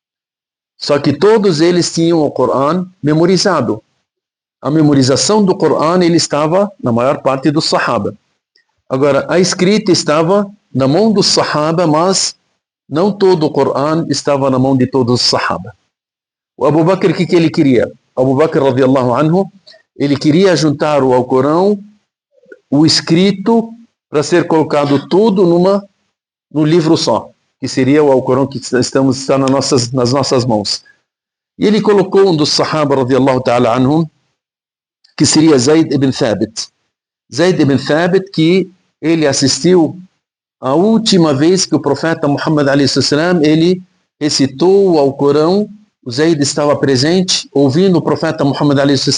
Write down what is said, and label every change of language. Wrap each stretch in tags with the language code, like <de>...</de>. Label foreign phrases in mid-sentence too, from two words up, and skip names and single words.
<pt>Só que todos eles tinham o Corão memorizado. A memorização do Corão, ele estava na maior parte dos sahaba. Agora, a escrita estava na mão dos sahaba, mas não todo o Corão estava na mão de todos os sahaba. O Abu Bakr, o que ele queria? Abu Bakr,</pt> <ar>رضي الله عنه,</ar> <pt>ele queria juntar o Alcorão, o escrito, para ser colocado tudo num livro só, que seria o Alcorão que está nas nossas mãos. E ele colocou um dos sahaba,</pt> <ar>رضي الله تعالى عنهم,</ar> <pt>que seria Zayd ibn Thabit. Zayd ibn Thabit, que ele assistiu a última vez que o profeta Muhammad a.s. ele recitou o Alcorão. O Zayd estava presente, ouvindo o profeta Muhammad a.s.</pt>